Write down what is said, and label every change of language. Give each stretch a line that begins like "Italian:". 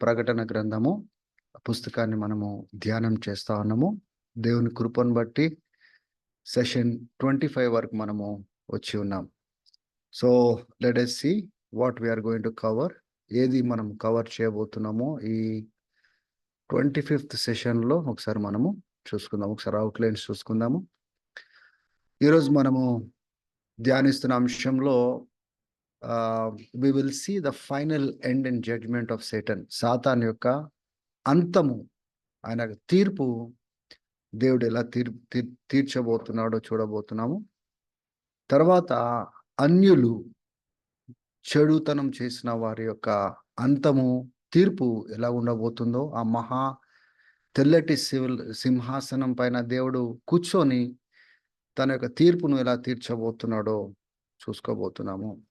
Telugu: ప్రకటన గ్రంథము పుస్తకాన్ని మనము ధ్యానం చేస్తా ఉన్నాము. దేవుని కృపను బట్టి సెషన్ 25 వరకు మనము వచ్చి ఉన్నాం.
English: So let us see what we are going to cover.
Telugu: ఏది మనం కవర్ చేయబోతున్నామో ఈ 25th సెషన్లో ఒకసారి మనము చూసుకుందాం. ఒకసారి అవుట్లైన్స్ చూసుకుందాము. ఈరోజు మనము ధ్యానిస్తున్న అంశంలో
English: we will see the final end and judgment of Satan.
Telugu: Satan యొక్క అంతము, ఆయన తీర్పు దేవుడు ఎలా తీర్చబోతున్నాడో చూడబోతున్నాము. తర్వాత అన్యులు, చెడుతనం చేసిన వారి యొక్క అంతము, తీర్పు ఎలా ఉండబోతుందో, ఆ మహా తెల్లటి సింహాసనం పైన దేవుడు కూర్చొని తన యొక్క తీర్పును ఎలా తీర్చబోతున్నాడో చూసుకోబోతున్నాము.